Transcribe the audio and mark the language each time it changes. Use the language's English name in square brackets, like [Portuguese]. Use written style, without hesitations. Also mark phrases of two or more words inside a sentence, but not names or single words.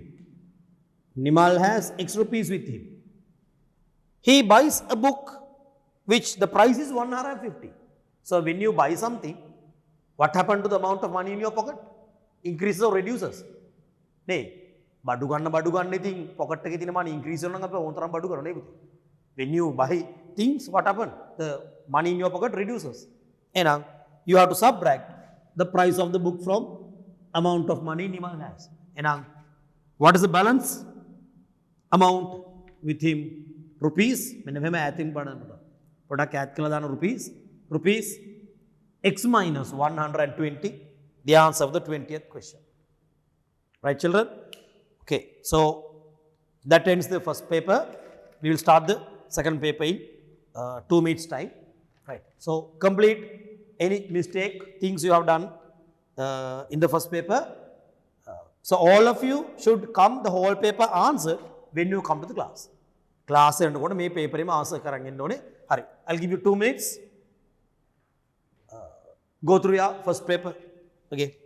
[English] Nimal has X rupees with him. He buys a book which the price is 150. So, when you buy something, what happened to the amount of money in your pocket? Increases or reduces? Nay, [Sinhala] බඩු ගන්න ඉතින් පොකට් එකේ තියෙන [English] money increase [Sinhala] වෙනවා නම් අපි ඕන තරම් බඩු කරනවා නේ පුතේ. [English] When you buy things, what happen? The money in your pocket reduces. And you have to subtract the price of the book from amount of money Nimal has. And what is the balance? Amount with him rupees. [Sinhala] මෙන්න මෙහෙම ඈතින් බලන්න. පොඩක් ඈත් කළා දාන [English] rupees x minus 120, the answer of the 20th question. Right, children? Okay, so that ends the first paper. We will start the second paper in 2 minutes time. Right. So complete any mistake, things you have done in the first paper. So all of you should come the whole paper answer when you come to the class. [Sinhala] Class එනකොට මේ paper එකම answer කරන් එන්න ඕනේ. හරි. [English] I'll give you 2 minutes. Go through your first paper. Okay.